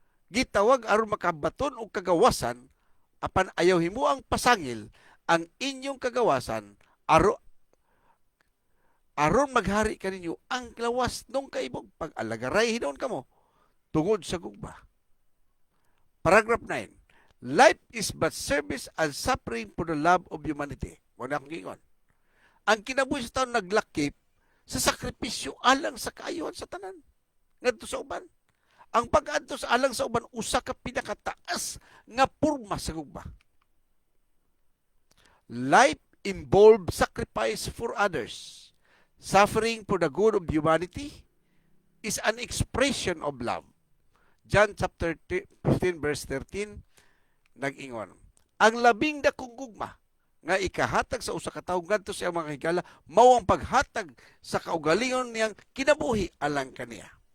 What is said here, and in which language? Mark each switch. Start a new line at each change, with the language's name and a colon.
Cebuano: Gitawag aron makabaton og kagawasan apan ayaw himuang pasangil ang inyong kagawasan aron maghari kaninyo ang lawas nung kaibog pag-alagaray hinon kamo tungod sa gugma.
English: Paragraph 9. Life is but service and suffering for the love of humanity.
Cebuano: Wala akong gingon. Ang kinabuhi sa taon naglakip sa sakripisyo alang sa kaayuhan sa tanan. Ngadto sa uban. Ang pag-adto sa alang sa uban usa ka pinakataas nga porma sa gugma.
English: Life involves sacrifice for others. Suffering for the good of humanity is an expression of love.
Cebuano: John chapter 15 verse 13 nag-ingon. Ang labing dakong gugma nga ikahatag sa usa ka tawo ngadto sa iyang mga higala mao ang paghatag sa kaugalingon niyang kinabuhi alang kaniya.